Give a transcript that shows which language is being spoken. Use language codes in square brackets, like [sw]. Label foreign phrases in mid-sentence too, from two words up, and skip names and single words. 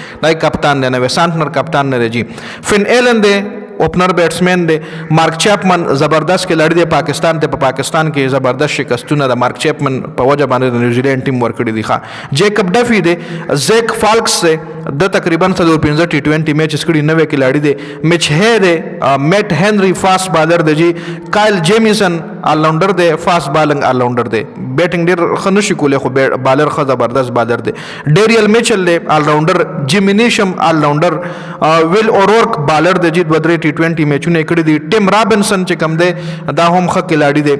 [ps] دا کپتان دی، نوی سانټنر کپتان نه دی جی. فن ایلن دی، [en] opener batsman [ps] دی. مارک چیپمن زبردست کھلاڑی دی، پاکستان ته په پاکستان کې زبردست شکستونه د مارک چیپمن په وجه باندې د نیوزیلینډ ټیم ورکړي دي. ښه جیکب ډفي دی، زیک فالکس دی، د تقریبا 15 [en] twenty matches [ps] کړي، نوی کھلاڑی دی. مچ ہے دی، میٹ هنری [en] fast bowler [ps] دی جی. کایل جیمیسن [en] all rounder [ps] دی، [en] fast bowling all rounder [ps] دی. بیټینګ ډیر ښه نشي کولی خو بالر ښه زبردست بالر دی. ډیریل میچل دی [en] all rounder. [ps] جیمی نیشم [en] all rounder. [ps] ویل اورورک بالر دی جی، 2-3 ټوئنٹی میچونه کړي دي. ټیم رابنسن چې کم دی دا هم ښه کھلاڑی دی.